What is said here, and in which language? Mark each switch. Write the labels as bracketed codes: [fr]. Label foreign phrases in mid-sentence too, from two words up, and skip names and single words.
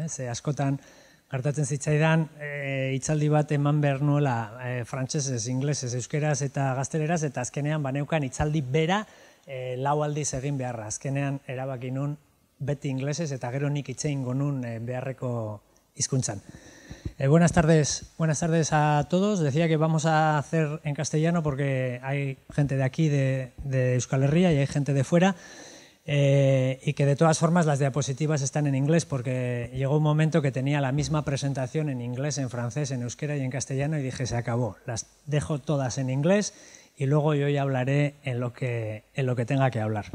[eu] Askotan gertatzen zitzaidan, hitzaldi bat eman behar nuela frantsesez, inglesez, euskeraz eta gazteleraz, eta azkenean baneukan hitzaldi bera 4 aldiz egin beharra. Azkenean erabaki nun beti inglesez eta gero nik itzein gonun beharreko hizkuntzan. [es] Buenas tardes a todos. Decía que vamos a hacer en castellano porque hay gente de aquí, de Euskal Herria, y hay gente de fuera, y que de todas formas las diapositivas están en inglés porque llegó un momento que tenía la misma presentación en inglés, en francés, en euskera y en castellano y dije, se acabó, las dejo todas en inglés y luego yo ya hablaré en lo que tenga que hablar.